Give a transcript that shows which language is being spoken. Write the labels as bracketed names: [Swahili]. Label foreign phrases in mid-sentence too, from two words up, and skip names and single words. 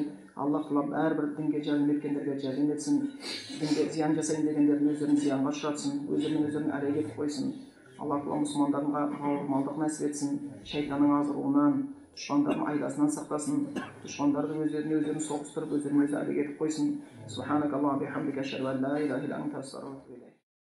[Kazakh] Аллах Тағала әрбір дінге жәрдем еткендерге жәрдем етсін. Дінге зиян жасайын дегендердің өздерін зиянға ұшыратсын, өздерін әлек етіп қойсын. Аллах Тағала мұсылмандарға бауырмалдық нәсіп етсін. Шайтанның азғыруынан, дұшпандардың айдасынан сақтасын. Дұшпандардың өздерін соғыстырып, өздерін әлек етіп қойсын. [Arabic] سبحانك اللهم بحمدك أشهد أن لا إله إلا أنت أستغفرك وأتوب إليك.